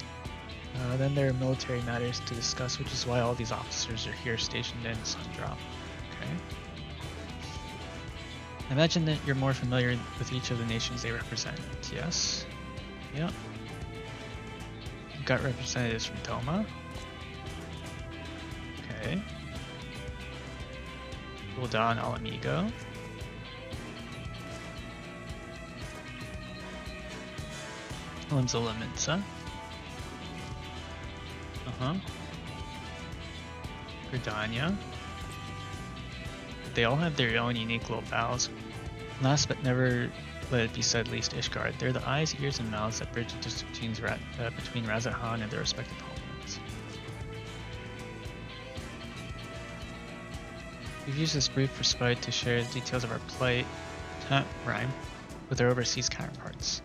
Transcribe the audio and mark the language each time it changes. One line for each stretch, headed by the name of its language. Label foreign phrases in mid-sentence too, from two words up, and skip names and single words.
English: Then there are military matters to discuss, which is why all these officers are here stationed in Sundrop. Okay. I imagine that you're more familiar with each of the nations they represent. Yes. Yep. We've got representatives from Doma. Okay. Gul'dan Alamigo. Limzola Minsa. Gridania. They all have their own unique little vowels. Last but never let it be said least, Ishgard. They're the eyes, ears, and mouths that bridge the distance between Razathan and their respective homelands. We've used this brief respite to share the details of our plight, rhyme, with our overseas counterparts.